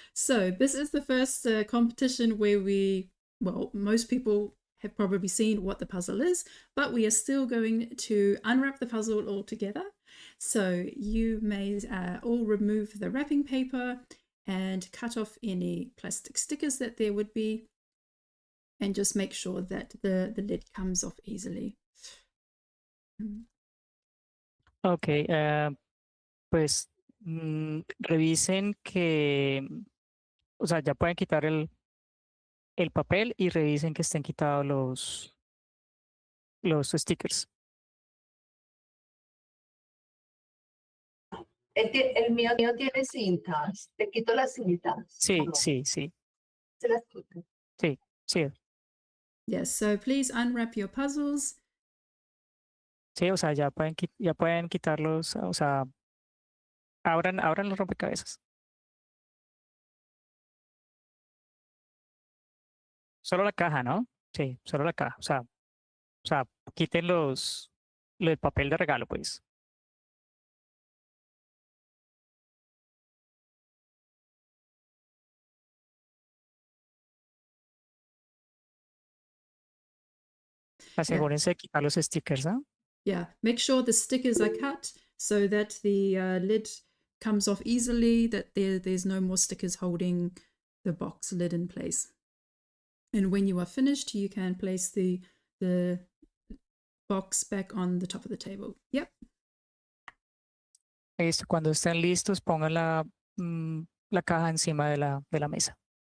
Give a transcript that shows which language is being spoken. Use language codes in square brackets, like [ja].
[en] So this is the first competition where most people have probably seen what the puzzle is, but we are still going to unwrap the puzzle all together. So you may all remove the wrapping paper and cut off any plastic stickers that there would be, and just make sure that the lid comes off easily. [es] Ok, pues revisen que, o sea, ya pueden quitar el papel y revisen que estén quitados los stickers. El mío tiene cintas. Te quito las cintas. Sí, sí, sí. Se las quito. Sí, sí. [en] Yes, so please unwrap your puzzles. [es] Sí, o sea, ya pueden quitarlos, o sea, abran los rompecabezas. Solo la caja, ¿no? Sí, solo la caja. O sea, quiten el papel de regalo, pues. Asegúrense de quitar los stickers, ¿no? [en] Yeah, make sure the stickers are cut so that the lid comes off easily, that there's no more stickers holding the box lid in place. And when you are finished, you can place the box back on the top of the table. Yep. [es] Cuando estén listos, pongan la caja encima de la mesa.